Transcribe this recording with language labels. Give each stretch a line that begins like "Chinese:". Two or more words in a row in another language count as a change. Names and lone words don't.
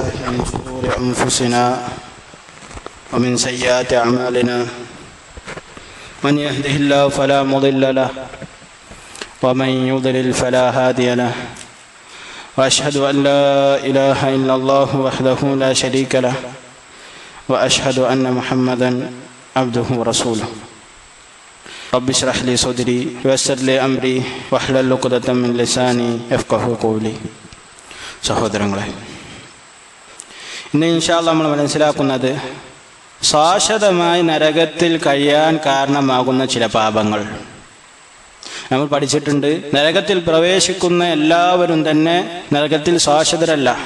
Arabic: من شرور أنفسنا ومن سيئات أعمالنا من يهده الله فلا مضل له ومن يضلل فلا هادي له وأشهد أن لا إله إلا الله وحده لا شريك له وأشهد أن محمدا عبده ورسوله رب اشرح لي صدري ويسر لي أمري واحلل عقدة من لساني يفقهوا قولي.
Malayalam: സഹോദരങ്ങളെ, ഇന്ന്
Arabic: إن شاء الله
Malayalam: നമ്മൾ മനസ്സിലാക്കുന്നത് ശാശ്വതമായി നരകത്തിൽ കഴിയാൻ കാരണമാകുന്ന ചില പാപങ്ങൾ. നമ്മൾ പഠിച്ചിട്ടുണ്ട്, നരകത്തിൽ പ്രവേശിക്കുന്ന എല്ലാവരും തന്നെ നരകത്തിൽ ശാശ്വതരല്ല.